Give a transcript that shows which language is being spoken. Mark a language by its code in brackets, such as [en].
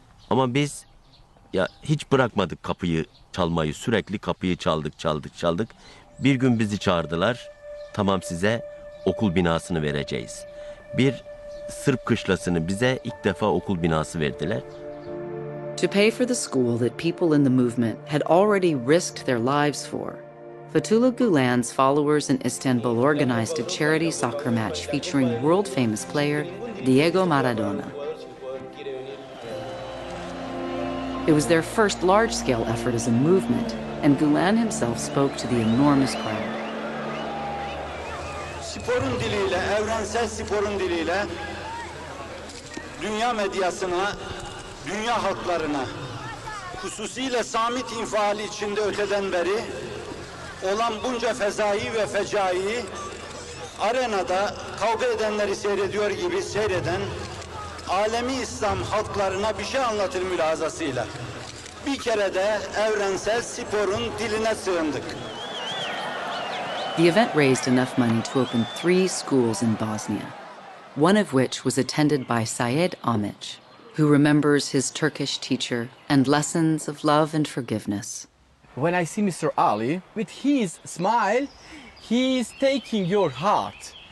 [tr] Ama biz ya hiç bırakmadık kapıyı çalmayı, sürekli kapıyı çaldık. Bir gün bizi çağırdılar, tamam size okul binasını vereceğiz. Bir Sırp kışlasını bize ilk defa okul binası verdiler. [en] To pay for the school that people in the movement had already risked their lives for, Fethullah Gulen's followers in Istanbul organized a charity soccer match featuring world-famous player Diego Maradona. It was their first large-scale effort as a movement, and Gulen himself spoke to the enormous crowd. [tr] Sporun diliyle, evrensel sporun diliyle dünya medyasına, dünya halklarına, hususiyle Samit infiali içinde öteden beri olan bunca fezai ve fecai arenada kavga edenleri seyrediyor gibi seyreden alemi İslam halklarına bir şey anlatır mülazasıyla. Bir kere de evrensel sporun diline sığındık. [en] The event raised enough money to open 3 schools in Bosnia, one of which was attended by Syed Amic, who remembers his Turkish teacher and lessons of love and forgiveness. When I see Mr. Ali, with his smile, he is taking your heart.